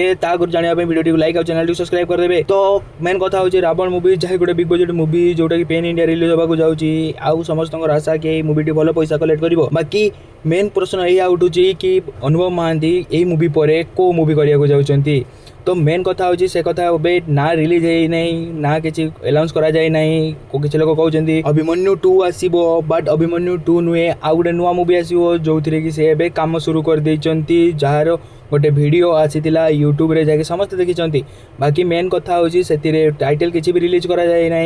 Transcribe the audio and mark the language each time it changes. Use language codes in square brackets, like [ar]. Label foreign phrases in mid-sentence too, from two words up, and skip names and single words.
[or] ତା ଆଗରୁ ଜାଣିବା ପାଇଁ ଭିଡ଼ିଓଟିକୁ ଲାଇକ୍ ଆଉ ଚ୍ୟାନେଲଟିକୁ ସବସ୍କ୍ରାଇବ୍ କରିଦେବେ। ତ ମେନ୍ କଥା ହେଉଛି ରାବଣ ମୁଭି ଯାହା ଗୋଟେ [en] big budget movie [or] ଯେଉଁଟାକି [en] pan India release [or] ହେବାକୁ ଯାଉଛି। ଆଉ ସମସ୍ତଙ୍କର ଆଶା କି ଏଇ ମୁଭିଟି ଭଲ ପଇସା କଲେକ୍ଟ କରିବ। ବାକି ମେନ୍ ପ୍ରଶ୍ନ ଏଇଆ ଉଠୁଛି କି ଅନୁଭବ ମହାନ୍ତି ଏଇ ମୁଭି ପରେ କେଉଁ ମୁଭି କରିବାକୁ ଯାଉଛନ୍ତି। ତ ମେନ୍ କଥା ହେଉଛି ସେ କଥା ଏବେ ନା ରିଲିଜ୍ ହେଇନାହିଁ, ନା କିଛି ଆନାଉନ୍ସ କରାଯାଇ ନାହିଁ। କିଛି ଲୋକ କହୁଛନ୍ତି ଅଭିମନ୍ୟୁ 2 ଆସିବ, ବଟ୍ ଅଭିମନ୍ୟୁ 2 ନୁହେଁ, ଆଉ ଗୋଟେ ନୂଆ ମୁଭି ଆସିବ ଯେଉଁଥିରେ କି ସେ ଏବେ କାମ शुरू କରିଦେଇଛନ୍ତି, ଯାହାର ଗୋଟେ ଭିଡ଼ିଓ ଆସିଥିଲା ୟୁଟ୍ୟୁବରେ ଯାଇକି ସମସ୍ତେ ଦେଖିଛନ୍ତି। ବାକି ମେନ୍ କଥା ହେଉଛି ସେଥିରେ ଟାଇଟଲ୍ କିଛି ବି ରିଲିଜ୍ କରାଯାଇ ନାହିଁ।